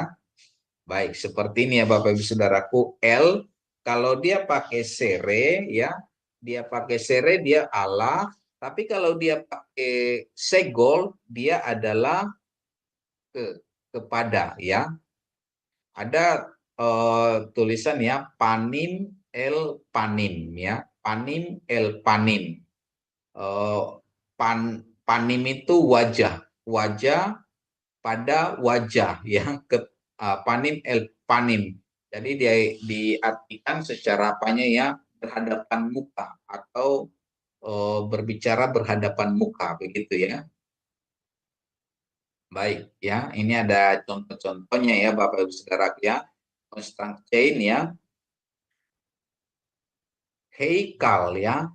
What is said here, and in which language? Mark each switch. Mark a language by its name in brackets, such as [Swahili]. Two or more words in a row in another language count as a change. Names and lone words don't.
[Indonesian] Baik, seperti ini ya Bapak Ibu Saudaraku. L, kalau dia pakai sere ya, dia pakai sere dia Allah, tapi kalau dia pakai segol dia adalah kepada ya. Ada tulisan ya, [Hebrew] פנים אל פנים ya, פנים אל פנים. [Indonesian] Panim itu wajah, wajah pada wajah ya, [Hebrew] פנים אל פנים. [Indonesian] Jadi dia diartikan secara apanya ya, berhadapan muka atau berbicara berhadapan muka begitu ya. Baik ya, ini ada contoh-contohnya ya Bapak Ibu Saudara ya. [English] Constraint chain [Indonesian] ya. Heikal ya.